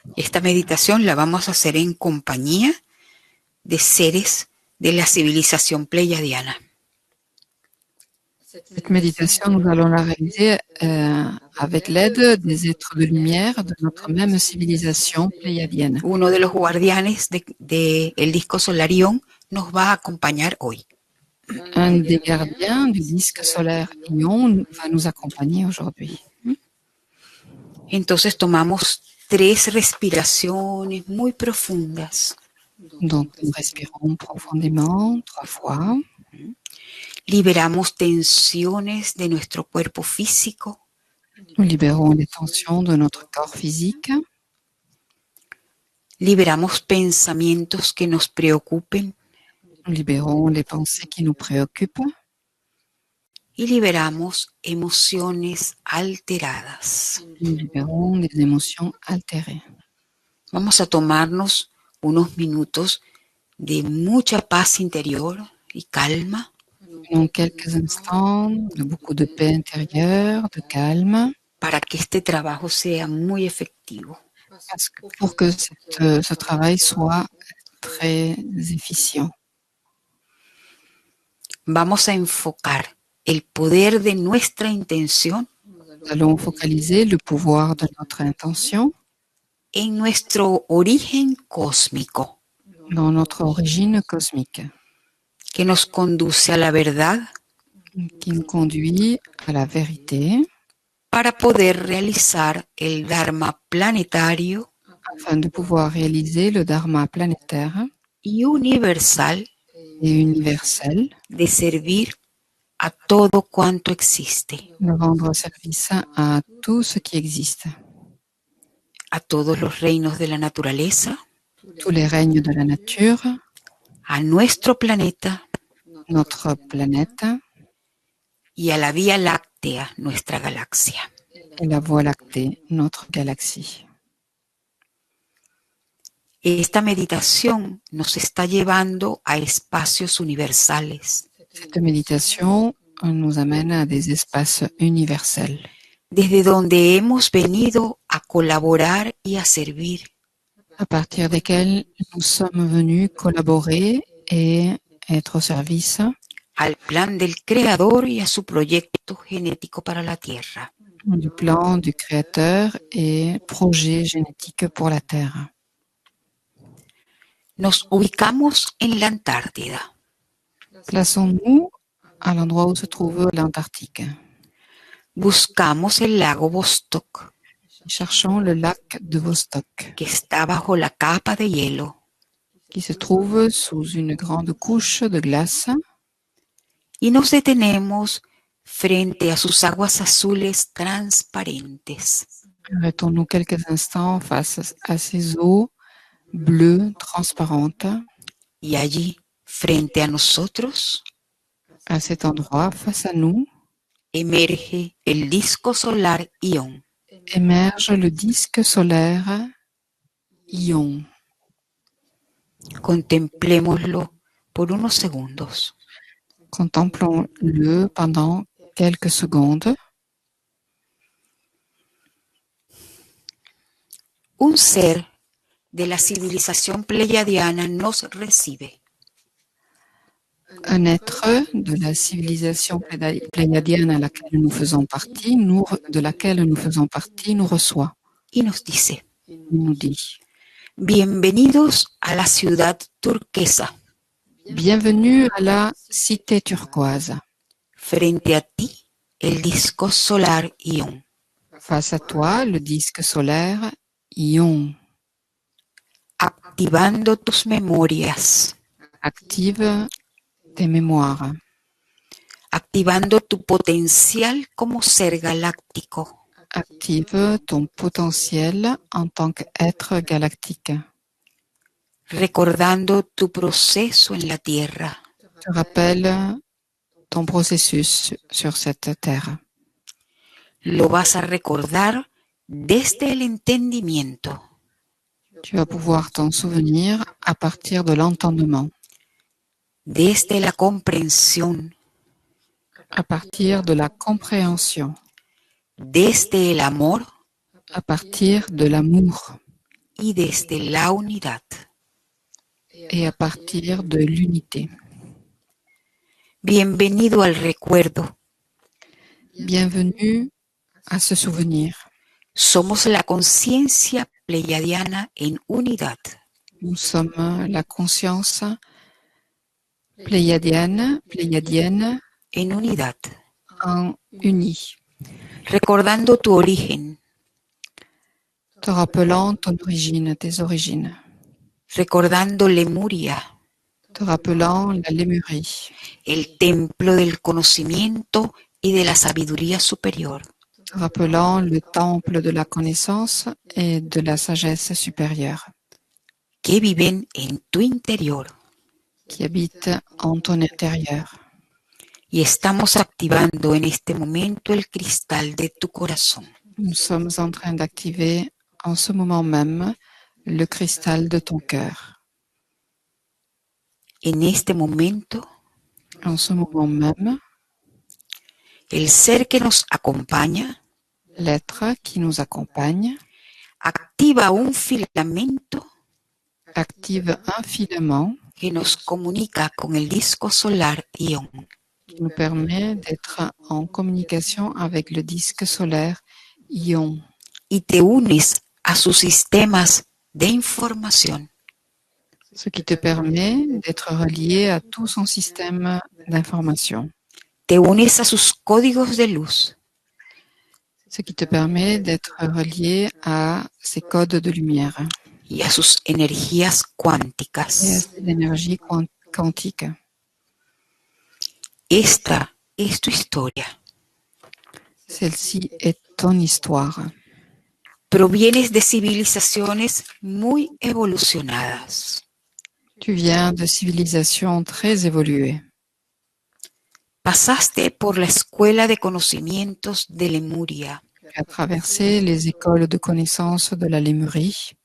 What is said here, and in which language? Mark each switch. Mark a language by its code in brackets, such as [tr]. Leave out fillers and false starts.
[es] Esta meditación la vamos a hacer en compañía de seres de la civilización pleiadiana. [fr] Cette méditation, nous allons la réaliser avec l'aide des êtres de lumière de notre même civilisation pléiadienne. [es] Uno de los guardianes del disco Solarión nos va a acompañar hoy. [fr] Un des gardiens du disque solaire Ion va nous accompagner aujourd'hui. [es] Entonces tomamos 3 respiraciones muy profundas. [fr] Donc, nous respirons profondément 3 fois. [es] Liberamos tensiones de nuestro cuerpo físico. [fr] Nous libérons les tensions de notre corps physique. [es] Liberamos pensamientos que nos preocupen. [fr] Nous libérons les pensées qui nous préoccupent. [es] Y liberamos emociones alteradas. [fr] Nous libérons les émotions altérées. [es] Vamos a tomarnos unos minutos de mucha paz interior y calma. [fr] En quelques instants, de beaucoup de paix intérieure, de calme, [es] para que este trabajo sea muy efectivo. [fr] Pour que ce travail soit très efficient. [es] Vamos a enfocar el poder de nuestra intención. [fr] Nous allons focaliser le pouvoir de notre intention [es] en nuestro origen cósmico, [fr] dans notre origine cosmique, [es] que nos conduce a la verdad, [fr] qui nous conduit à la vérité, [es] para poder realizar el Dharma planetario [fr] afin de pouvoir réaliser le Dharma planétaire [es] y universal [fr] et universel [es] de servir a todo cuanto existe, [fr] de rendre service à tout ce qui existe, [es] a todos los reinos de la naturaleza, [fr] tous les règnes de la nature, [es] a nuestro planeta [fr] notre planète [es] y a la Vía Láctea, nuestra galaxia. [fr] et la Voie lactée, notre galaxie. [es] Esta meditación nos está llevando a espacios universales, [fr] Cette méditation nous amène à des espaces universels, [es] desde donde hemos venido a colaborar y a servir, [fr] à partir desquels nous sommes venus collaborer et être au service [es] al plan del Creador y a su proyecto genético para la Tierra. [fr] du plan du Créateur et projet génétique pour la Terre. [es] Nos ubicamos en la Antártida. [fr] Plaçons-nous à l'endroit où se trouve l'Antarctique. [es] Buscamos el lago Vostok, [fr] Cherchons le lac de Vostok, [es] que está bajo la capa de hielo, [fr] qui se trouve sous une grande couche de glace, [es] y nos detenemos frente a sus aguas azules transparentes. [fr] Arrêtons-nous quelques instants face à ces eaux bleues transparentes. [es] Y allí, frente a nosotros, [fr] À cet endroit, face à nous, [es] emerge el disco solar Ion, [fr] émerge le disque solaire Ion. [es] Contemplémoslo por unos segundos. [fr] Contemplons-le pendant quelques secondes. [es] Un ser de la civilización pleiadiana nos recibe. [fr] Un être de la civilisation pléiadienne à laquelle nous faisons partie, de laquelle nous faisons partie, nous reçoit. [es] Y nos dice, [fr] Il nous dit: [es] bienvenidos a la ciudad turquesa. [fr] Bienvenue à la cité turquoise. [es] Frente a ti, el disco solar Ion. [fr] Face à toi, le disque solaire Ion. [es] Activando tus memorias. [fr] Active tes mémoires. [es] Activando tu potencial como ser galáctico. [fr] Active ton potentiel en tant qu'être galactique. [es] Recordando tu proceso en la Tierra. [fr] Te rappelle ton processus sur cette terre. [es] Lo vas a recordar desde el entendimiento. [fr] Tu vas pouvoir t'en souvenir à partir de l'entendement, [es] Desde la comprensión. [fr] à partir de la compréhension, [es] Desde el amor [fr] à partir de l'amour [es] y desde la unidad. [fr] et à partir de l'unité. [es] Bienvenido al recuerdo. [fr] Bienvenue à ce souvenir. [es] Somos la conciencia pleiadiana en unidad. [fr] Nous sommes la conscience pléiadienne [es] En unidad. [fr] en uni, [es] Recordando tu origen. [fr] te rappelant ton origine, tes origines, [es] Recordando Lemuria. [fr] te rappelant la Lémurie, [es] El templo del conocimiento y de la sabiduría superior. [fr] te rappelant le temple de la connaissance et de la sagesse supérieure, [es] Que viven en tu interior. [fr] qui habite en ton intérieur. [es] Y estamos activando en este momento el cristal de tu corazón. [fr] Nous sommes en train d'activer en ce moment même le cristal de ton cœur. [es] En este momento, [fr] En ce moment même, [es] el ser que nos acompaña [fr] l'être qui nous accompagne [es] activa un filamento [fr] active un filament [es] que nos comunica con el disco solar Ion. [fr] qui nous permet d'être en communication avec le disque solaire Ion [es] Y te unes a sus sistemas de información. [fr] ce qui te permet d'être relié à tout son système d'information, [es] Te unes a sus códigos de luz. [fr] ce qui te permet d'être relié à ses codes de lumière [es] y a sus energías [fr] et à [es] cuánticas. [fr] ses énergies quantiques. [es] Esta es tu historia. [fr] Celle-ci est ton histoire. [es] Provienes de civilizaciones muy evolucionadas. [fr] Tu viens de civilisations très évoluées. [es] Pasaste por la escuela de conocimientos de Lemuria. [fr] Tu as traversé les écoles de connaissances de la Lémurie.